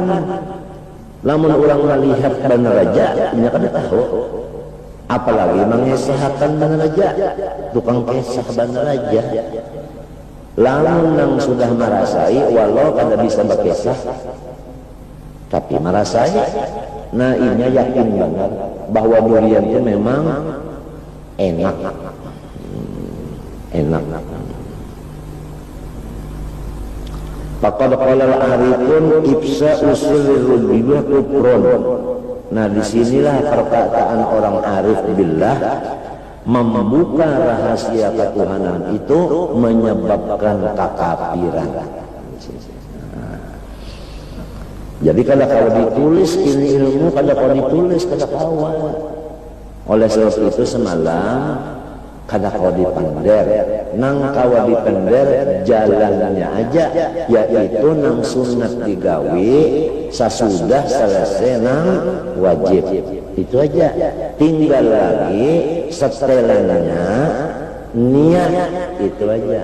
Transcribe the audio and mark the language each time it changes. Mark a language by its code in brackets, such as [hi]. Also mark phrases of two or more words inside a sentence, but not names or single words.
[bjn] Lamun orang melihat bener aja nya kan tahu, apalagi mengesahkan bener aja, tukang kesah bener aja. Lamun nang sudah merasai walau kada bisa berkesah tapi merasai, nah ini yakin banget bahwa durian itu memang enak. [ar] Faqad qala al-arifun ibsa usulul billah kufrun. [bjn] Nah disinilah perkataan orang [ar] arif billah, [bjn] membuka rahasia ketuhanan itu menyebabkan kekafiran. Jadi kalau ditulis ini ilmu, kalau ditulis kada kawan. Oleh sebab itu semalam kada kau dipender, nang kawa dipender jalannya aja, yaitu nang sunat digawe sasudah selesai nang wajib. Itu aja, tinggal lagi setelannya niat, itu aja.